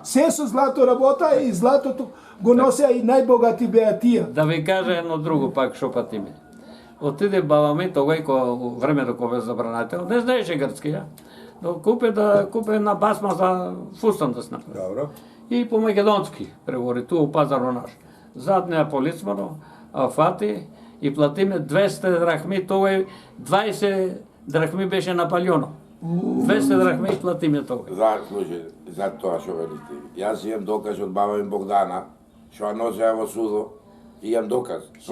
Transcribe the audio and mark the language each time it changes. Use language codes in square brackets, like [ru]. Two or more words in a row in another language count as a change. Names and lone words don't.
[mk] се со злато работа и златото го носеа и најбогати беа тие. Да ви кажа едно друго пак што патиме. Отиде баба ми тогај кога времето кога бе забранател, не знаеше грцки, ја. Но купе на басма за фустан да снапа. Добро. И по македонски преговори ту у пазаро наш. Заднеа полицмано, а фати и платиме 200 драхми, тогај 20 драхми беше напалјоно. 200 драхми платиме тогај. Слушай, за тоа што велите. Јас имам доказ од баба ми Богдана, што ја носеа во судо, и имам доказ со